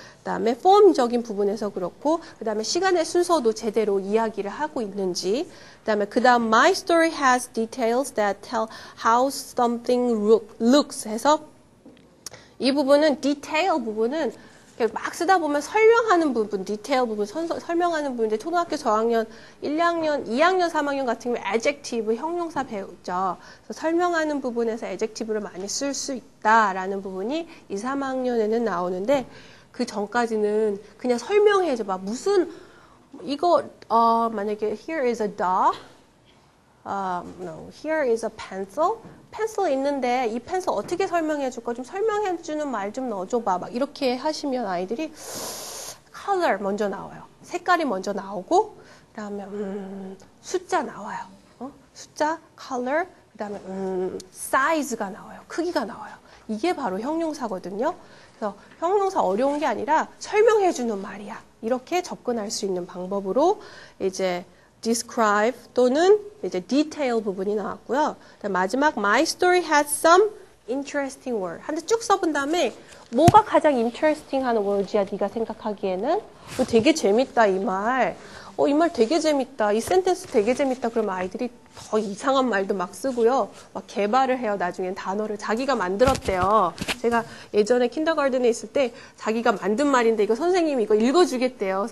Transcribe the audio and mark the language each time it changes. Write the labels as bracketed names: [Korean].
[Korean] 그다음에 폼적인 부분에서 그렇고 그다음에 시간의 순서도 제대로 이야기를 하고 있는지 그다음 [English] my story has details that tell how something looks [Korean] 해서 이 부분은 detail 부분은 막 쓰다 보면 설명하는 부분, 디테일 부분, 설명하는 부분인데 초등학교 저학년 1학년, 2학년, 3학년 같은 경우에 adjective, 형용사 배우죠. 그래서 설명하는 부분에서 adjective를 많이 쓸 수 있다라는 부분이 2, 3학년에는 나오는데 그 전까지는 그냥 설명해줘 봐. 무슨 이거 만약에 [English] here is a dog, no, here is a pencil. [Korean] 펜슬 있는데 이 펜슬 어떻게 설명해 줄까? 좀 설명해 주는 말 좀 넣어줘 봐. 막 이렇게 하시면 아이들이 color 먼저 나와요. 색깔이 먼저 나오고 그다음에 숫자 나와요. 숫자, color, 그다음에 size가 나와요. 크기가 나와요. 이게 바로 형용사거든요. 그래서 형용사 어려운 게 아니라 설명해 주는 말이야. 이렇게 접근할 수 있는 방법으로 이제 describe 또는 이제 detail 부분이 나왔고요. 마지막 [English] my story has some interesting word. [Korean] 한 대 쭉 써본 다음에 뭐가 가장 interesting 하는 word이야 네가 생각하기에는? 되게 재밌다 이 말. 이 말 되게 재밌다. 이 센텐스 되게 재밌다. 그러면 아이들이 더 이상한 말도 막 쓰고요. 막 개발을 해요. 나중엔 단어를 자기가 만들었대요. 제가 예전에 킨더가든에 있을 때 자기가 만든 말인데 이거 선생님이 이거 읽어주겠대요.